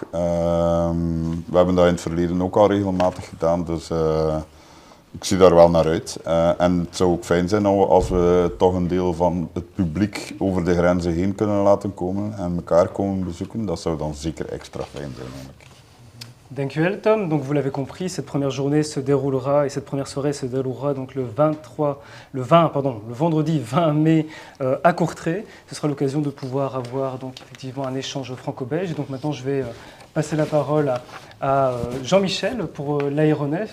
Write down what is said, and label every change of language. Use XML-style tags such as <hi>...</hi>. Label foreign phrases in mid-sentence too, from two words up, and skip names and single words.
<nl>We hebben dat in het verleden ook al regelmatig gedaan, dus ik zie daar wel naar uit. En het zou ook fijn zijn als we toch een deel van het publiek over de grenzen heen kunnen laten komen en elkaar komen bezoeken. Dat zou dan zeker extra fijn zijn eigenlijk. Dankjewel Tom.</nl> <fr>Donc vous l'avez compris, cette première journée se déroulera et cette première soirée se déroulera donc le vendredi 20 mai à Courtrai. Ce sera l'occasion de pouvoir avoir donc effectivement un échange franco-belge. Donc maintenant je vais passer la parole à Jean-Michel pour l'Aéronef.</fr>